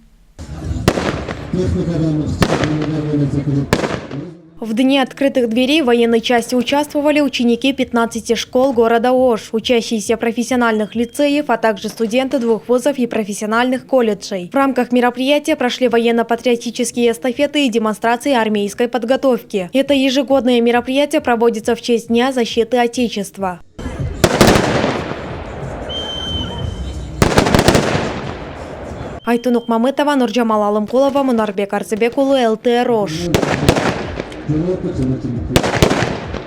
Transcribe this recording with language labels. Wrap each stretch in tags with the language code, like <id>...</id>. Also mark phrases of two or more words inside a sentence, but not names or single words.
<ru>В дне открытых дверей в военной части участвовали ученики 15 школ города Ош, учащиеся профессиональных лицеев, а также студенты 2 вузов и профессиональных колледжей. В рамках мероприятия прошли военно-патриотические эстафеты и демонстрации армейской подготовки. Это ежегодное мероприятие проводится в честь Дня защиты Отечества. Айтунук Мамытова, Нурджамал Алымкулова, Мунарбек Арцебек улы, ЛТР Ош.</ru>